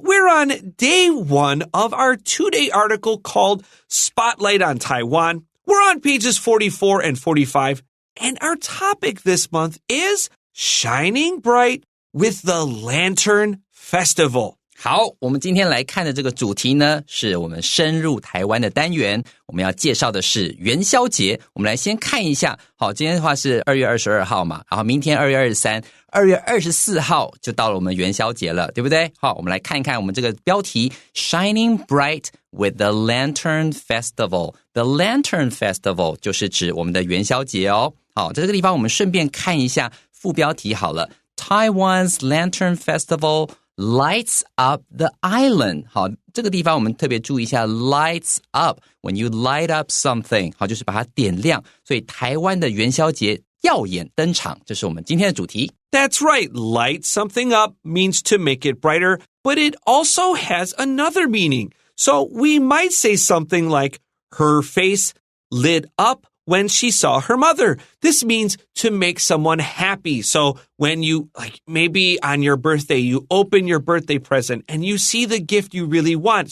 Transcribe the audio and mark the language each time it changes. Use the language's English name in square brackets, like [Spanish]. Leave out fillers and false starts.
[English] We're on day one of our two-day article called Spotlight on Taiwan. We're on pages 44 and 45. And our topic this month is Shining Bright with the Lantern Festival. [Chinese] 好，我们今天来看的这个主题呢，是我们深入台湾的单元。我们要介绍的是元宵节。我们来先看一下，好，今天的话是2月22号嘛，然后明天2月23、2月24号就到了我们元宵节了，对不对？好，我们来看一看我们这个标题 [English] Shining Bright with the Lantern Festival. The Lantern Festival [Chinese] 就是指我们的元宵节哦。好，在这个地方我们顺便看一下副标题好了。 [English] Taiwan's Lantern Festival lights up the island. [Chinese] 好，这个地方我们特别注意一下 [English] lights up. When you light up something, [Chinese] 好，就是把它点亮。所以台湾的元宵节耀眼登场，这是我们今天的主题。 [English] That's right. Light something up means to make it brighter, but it also has another meaning. So we might say something like, her face lit up when she saw her mother. This means to make someone happy. So when you, like maybe on your birthday, you open your birthday present and you see the gift you really want.